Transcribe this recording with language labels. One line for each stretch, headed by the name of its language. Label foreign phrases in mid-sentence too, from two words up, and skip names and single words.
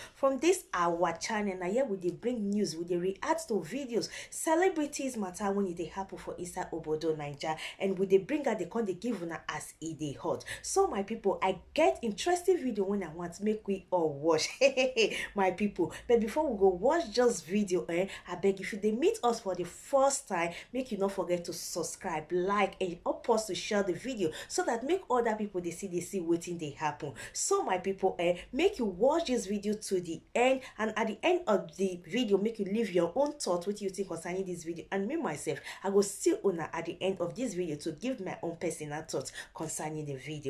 Nigerian Pidgin: From this our channel, now here we dey bring news, we dey react to videos, celebrities matter when it dey happen for inside Obodo Naija, and we dey bring out the con dey give una as e dey hot. So my people, I get interesting video when I want make we all watch. My people, but before we go watch just video, I beg if you dey meet us for the first time, make you not forget to subscribe, like, and help us to share the video so that make other people they see waiting they happen. So my people, make you watch this video to the end, and at the end of the video make you leave your own thought what you think concerning this video, and me myself I will still honor at the end of this video to give my own personal thoughts concerning the video.